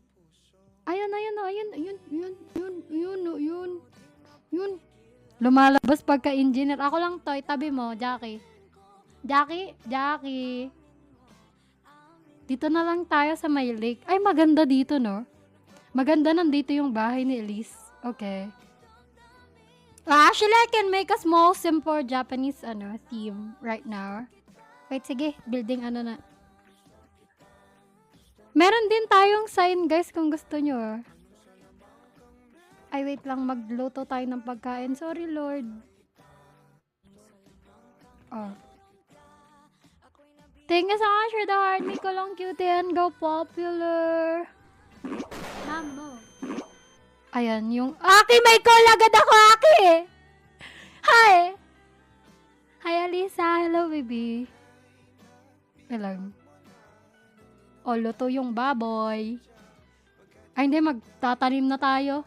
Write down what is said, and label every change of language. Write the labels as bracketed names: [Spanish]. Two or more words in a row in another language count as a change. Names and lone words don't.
[Filipino] Ayun. Lumalabas pagka-engineer. Ako lang to, tabi mo, Jackie. Jackie. Dito na lang tayo sa may lake. Ay, maganda dito, no? Maganda nandito yung bahay ni Elise. Okay. [English] Actually, I can make a small, simple Japanese, theme right now. Wait, [Filipino] sige. Building na. Meron din tayong sign, guys, kung gusto nyo. Ay, wait lang. Magluto tayo ng pagkain. [English] Sorry, Lord. Oh. Thank you so much for the heart. Make [Filipino] ko lang [English] cutie and go popular. Mamo. [Filipino] Ayan, yung... Aki, may call agad ako, Aki! [English] Hi! Hi, Alisa. Hello, baby. [Filipino] Ilang. O, luto yung baboy. Ay, hindi. Magtatanim na tayo.